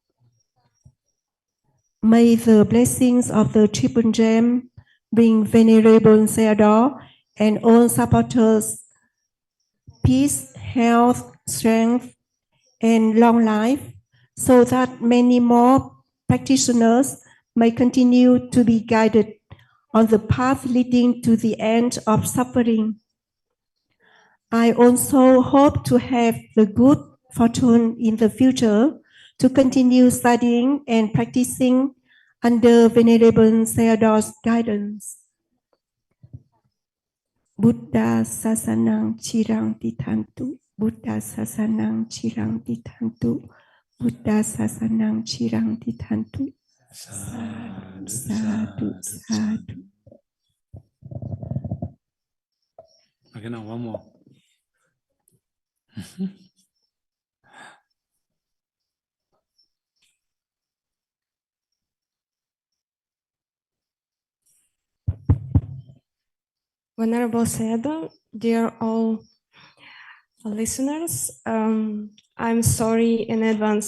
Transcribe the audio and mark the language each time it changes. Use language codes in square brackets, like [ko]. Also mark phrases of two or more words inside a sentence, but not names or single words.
[en] May the blessings of the Triple Gem bring Venerable Sayadaw and all supporters peace, health, strength, and long life, so that many more practitioners may continue to be guided on the path leading to the end of suffering. I also hope to have the good fortune in the future to continue studying and practicing under Venerable Sayadaw's guidance. [pi] Buddha sasanang chirang ditantu. Buddha sasanang chirang ditantu. Buddha sasanang chirang ditantu. Sadhu, sadhu, sadhu. [en] Okay, now one more. Venerable Sayadaw, dear all listeners, I'm sorry in advance.